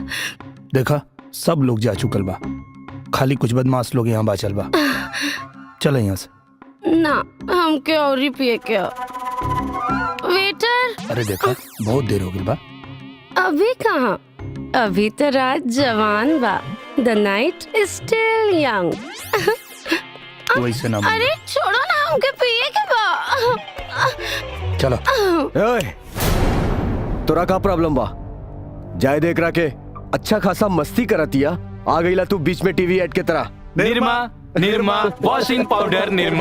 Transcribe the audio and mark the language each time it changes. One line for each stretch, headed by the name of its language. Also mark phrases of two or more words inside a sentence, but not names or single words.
Bhojpuri: देखा सब लोग जा चुकल बा, खाली कुछ बदमाश लोग यहाँ बाचल बा। चलो यहाँ से। ना हमके और ही पिए क्या। वेटर अरे देखा बहुत देर हो गई बा। अभी कहाँ, अभी तो रात जवान बा।
English: the night is still young.
Bhojpuri: वैसे ना बोल। अरे छोड़ो ना, हमके पिए के बा। चलो। ओए, तोरा का प्रॉब्लम बा? जाए देख रहा के अच्छा खासा मस्ती करतिया, आ गईला तू बीच में टीवी एड के तरह। निरमा निरमा
English: washing powder
Bhojpuri: निरमा।